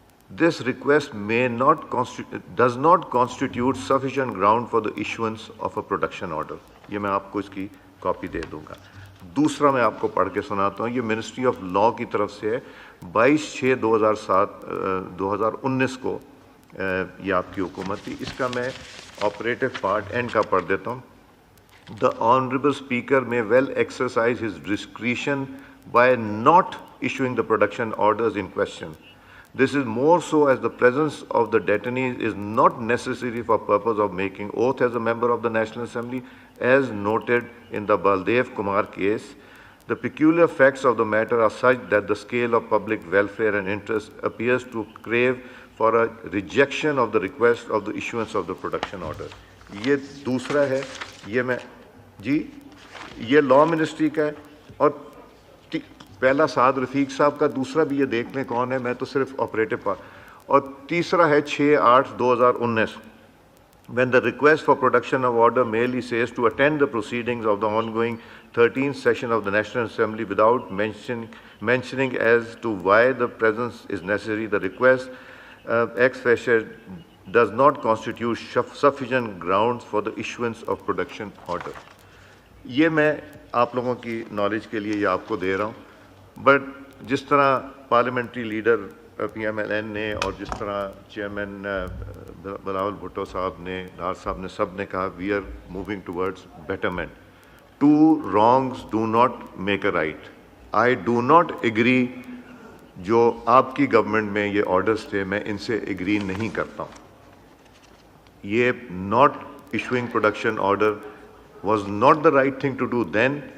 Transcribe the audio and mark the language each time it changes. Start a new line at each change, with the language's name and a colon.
English: this request does not constitute sufficient ground for the issuance of a protection order۔
Urdu: یہ میں آپ کو اس کی کاپی دے دوں گا۔ دوسرا میں آپ کو پڑھ کے سناتا ہوں، یہ منسٹری آف لاء کی طرف سے ہے، 22/6/2019 کو یہ آپ کی حکومت تھی۔ اس کا میں آپریٹو پارٹ اینڈ کا پڑھ دیتا ہوں۔
English: The Honorable Speaker may well exercise his discretion by not issuing the protection orders in question. This is more so as the presence of the detainees is not necessary for purpose of making oath as a member of the National Assembly, as noted in the Baldev Kumar case. The peculiar facts of the matter are such that the scale of public welfare and interest appears to crave for a rejection of the request of the issuance of the protection order۔
Urdu: یہ دوسرا ہے، یہ میں جی یہ law ministry کا ہے، اور پہلا سعد رفیق صاحب کا، دوسرا بھی یہ دیکھ لیں کون ہے، میں تو صرف آپریٹو پارٹ۔ اور تیسرا ہے 6/8/2019۔
English: When the request for protection of order merely says to attend the proceedings of the ongoing 13th session of the National Assembly without mentioning as to why the presence is necessary, the request ex facie does not constitute sufficient grounds for the issuance of protection order۔
Urdu: یہ میں آپ لوگوں کی knowledge کے لیے یہ آپ کو دے رہا ہوں، بٹ جس طرح parliamentary leader P M L N نے اور جس طرح چیئرمین بلاول بھٹو صاحب نے، ڈار صاحب نے، سب نے کہا
English: We are moving towards betterment. Two wrongs do not make a right. I do not agree.
Urdu: جو آپ کی گورنمنٹ میں یہ آرڈرز تھے میں ان سے ایگری نہیں کرتا ہوں.
English: یہ not issuing production order was not the right thing to do then.